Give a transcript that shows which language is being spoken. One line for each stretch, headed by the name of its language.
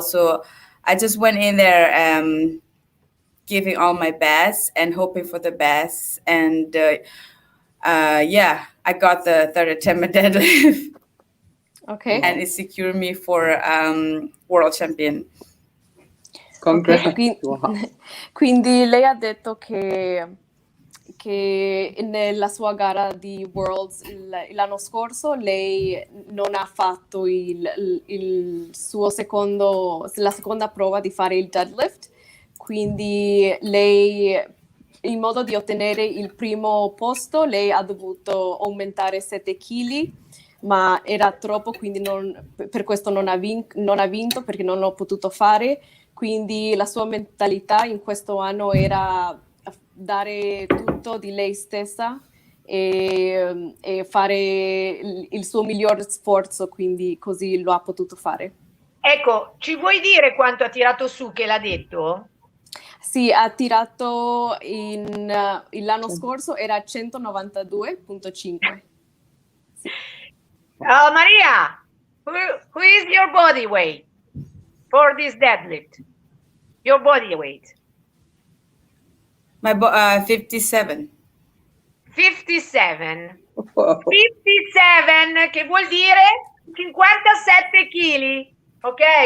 English: So I just went in there giving all my best and hoping for the best. And I got the third attempt deadlift. Okay. And it secured me for world champion.
Italian: Okay. Quindi lei ha detto che che nella sua gara di Worlds l'anno scorso lei non ha fatto la seconda prova di fare il deadlift, quindi lei, in modo di ottenere il primo posto, lei ha dovuto aumentare 7 kg, ma era troppo, quindi per questo non ha vinto perché non l'ho potuto fare. Quindi la sua mentalità in questo anno era dare tutto di lei stessa e fare il suo miglior sforzo, quindi così lo ha potuto fare. Ecco, ci vuoi dire quanto ha tirato su, che l'ha detto? Sì, ha tirato l'anno scorso era 192.5. Sì.
English: Maria, who is your body weight for this deadlift? Your body weight? My 57. 57. Wow.
Italian: 57, che vuol dire 57 kg, ok?